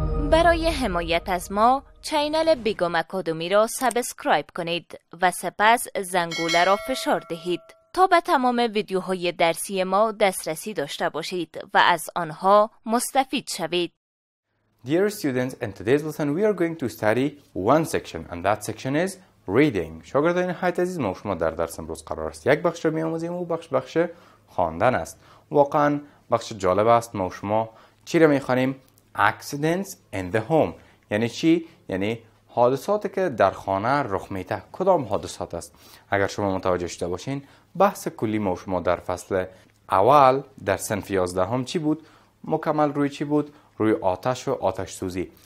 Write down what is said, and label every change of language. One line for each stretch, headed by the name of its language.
Persian: برای حمایت از ما چینل بیگم اکادمی را سابسکرایب کنید و سپس زنگوله را فشار دهید تا به تمام ویدیوهای درسی ما دسترسی داشته باشید و از آنها مستفید شوید.
English: Dear students, in today's lesson we are going to study one section and that section is reading.
Persian: شاگردان نهایت عزیز، ما شما در درس امروز قرار است یک بخش را بیاموزیم و بخش خواندن است. واقعا بخش جالب است. ما شما چی را میخوانیم؟
English: Accidents in the home.
Persian: یعنی چی؟ یعنی حادثاتی که در خانه رخ میده. کدام حادثات است؟ اگر شما متوجه شده باشین، بحث کلی ما شما در فصل اول در صنف 11 چی بود؟ مکمل روی چی بود؟ روی آتش و آتش سوزی.